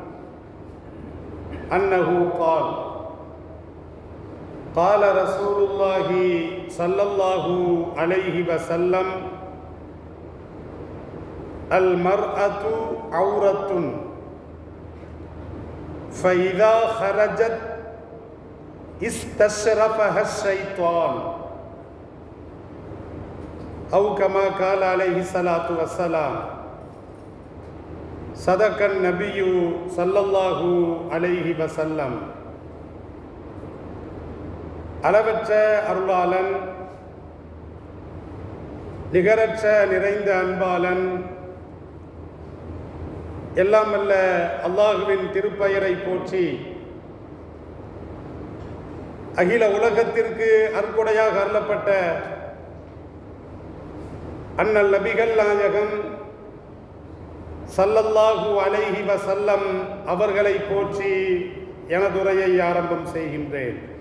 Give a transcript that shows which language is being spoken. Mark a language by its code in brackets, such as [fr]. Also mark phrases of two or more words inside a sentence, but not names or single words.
[ar] أنه قال: قال رسول الله صلى الله عليه وسلم: المرأة عورة، فإذا خرجت استشرفها الشيطان، أو كما قال عليه الصلاة والسلام. صدق النبي صلى الله عليه وسلم. [ta] அளவற்ற அருளாளன், நிகரற்ற நிறைந்த அன்பாளன், எல்லாம் அல்ல அல்லாஹுவின் திருப்பெயரை போற்றி அகில உலகத்திற்கு அற்புடையாக அருளப்பட்ட அண்ணல் நபிகள் நாயகம் [ar] صلى الله عليه وسلم [ta] அவர்களை போற்றி எனதுரையை ஆரம்பம் செய்கின்றேன்.